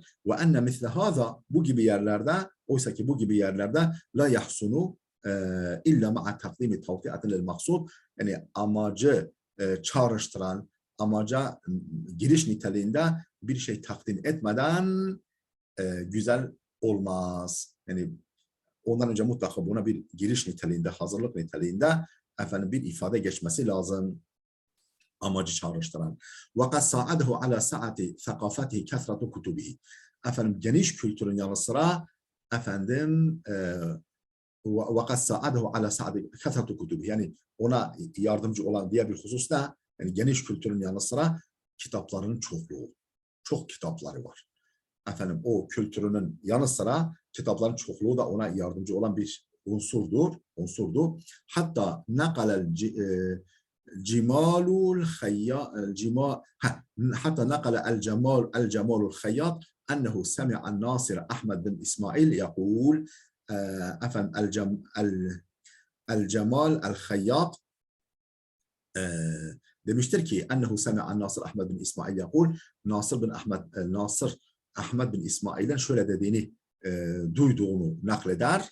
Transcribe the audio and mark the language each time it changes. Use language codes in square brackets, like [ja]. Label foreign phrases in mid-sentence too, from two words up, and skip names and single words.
[ar] وأن مثل هذا, [tr] bu gibi yerlerde, oysa ki bu gibi yerlerde [ar] لا يحسن إلا مع تقديم توطئة مقصود, [tr] yani amacı çağrıştıran, amaca giriş niteliğinde bir şey takdim etmeden güzel olmaz. Yani ondan önce mutlaka buna bir giriş niteliğinde, hazırlık niteliğinde efendim bir ifade geçmesi lazım. Amacı çağrıştıran. [ar] وَقَدْ سَاعَدَهُ عَلَى سَعَةِ ثَقَافَتِهِ كَثْرَةُ كُتُبِهِ. [tr] Efendim geniş kültürün yanı sıra efendim [ar] وَقَدْ سَاعَدَهُ عَلَى سَعَةِ كَثْرَةُ كُتُبِهِ. [tr] Yani ona yardımcı olan diğer bir husus da yani geniş kültürün yanı sıra kitaplarının çokluğu. Çok kitapları var. Efendim o kültürünün yanı sıra kitapların çokluğu da ona yardımcı olan bir unsurdu. [ar] حتى نقل الجمال الخياط حتى نقل الجمال الخياط أنه سمع ناصر أحمد بن إسماعيل يقول efendim الجمال الخياط [tr] demiştir ki [ar] أنه سمع ناصر أحمد بن إسماعيل يقول, [tr] Nasir Ahmed bin İsmail'den şöyle dediğini duyduğunu nakleder.